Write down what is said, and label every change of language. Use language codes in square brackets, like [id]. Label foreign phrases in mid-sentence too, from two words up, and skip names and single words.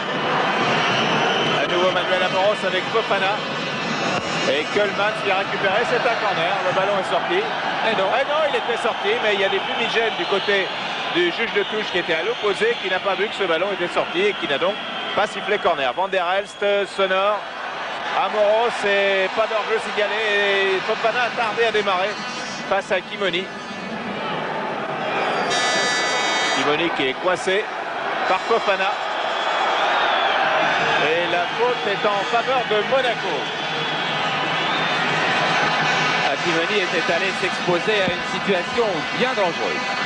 [fr] À nouveau Manuel Amoros avec Fofana. Et Coleman vient récupérer, c'est un corner, le ballon est sorti. Et non, il était sorti, mais il y a des fumigènes du côté du juge de touche qui était à l'opposé, qui n'a pas vu que ce ballon était sorti et qui n'a donc pas sifflé corner. Van der Elst, Sonor. Amoros, et pas d'enjeu signalé, et Fofana a tardé à démarrer face à Kimoni. Kimoni qui est coincé par Fofana. Et la faute est en faveur de Monaco. Kimoni était allé s'exposer à une situation bien dangereuse.